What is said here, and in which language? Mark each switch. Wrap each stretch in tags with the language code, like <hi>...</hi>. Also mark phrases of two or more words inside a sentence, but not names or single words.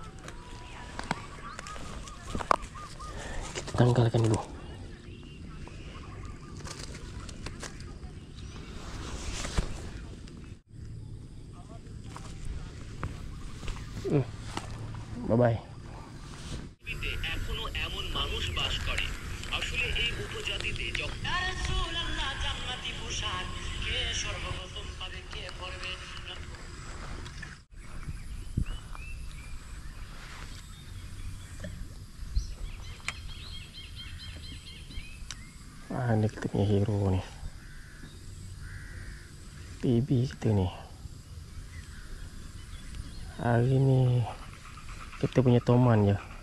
<ms>Kita tanggalkan dulu. Bye-bye.</ms> <bn>এখনো এমন মানুষ বাস করে আসলে এই উপজাতিতে জান্নাতি পোশাক কে সর্বপ্রথম পাবে কে পড়বে</bn> <ms>Ini kita punya hero ni, PB kita ni. Hari ni kita punya toman je.</ms>